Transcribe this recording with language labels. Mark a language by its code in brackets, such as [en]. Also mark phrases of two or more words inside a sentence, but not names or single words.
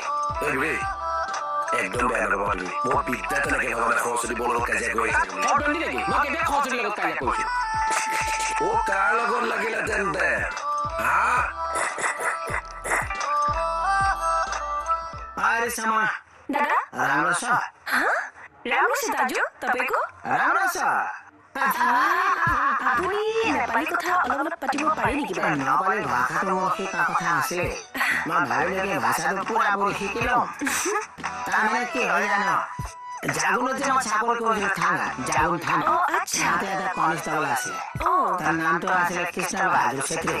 [as] একদম বেয়া নাপাবা তুমি মোৰ বিদ্যা তেনেকে ভাবা নাই সৰস্বতী বৰ লগত কাজিয়া কৰি আছে মই কেতিয়া সৰস্বতীৰ লগত কাজিয়া কৰিছো কাৰ লগত লাগিলে তেন্তে আৰে চামা [ne] दादा रामरसा रामरसा दाजु तपाईको रामरसा [as] আপুনি নেপালী কথা অলপ পাতিব পাৰে নেকি বাৰু নেপালী ভাষাটো মোৰ শিকা কথা আছে মই ভাবিলে ভাষাটো পুৰা পুৰি শিকি লম তাৰমানে কি হয় জানো জাগুনত যে মই চাকৰি কৰিছিলো থানা জাগুন থানা তাতে এটা কনষ্টেবল আছিলে তাৰ নামটো আছিলে কৃষ্ণ বাহাদুৰ চেত্ৰী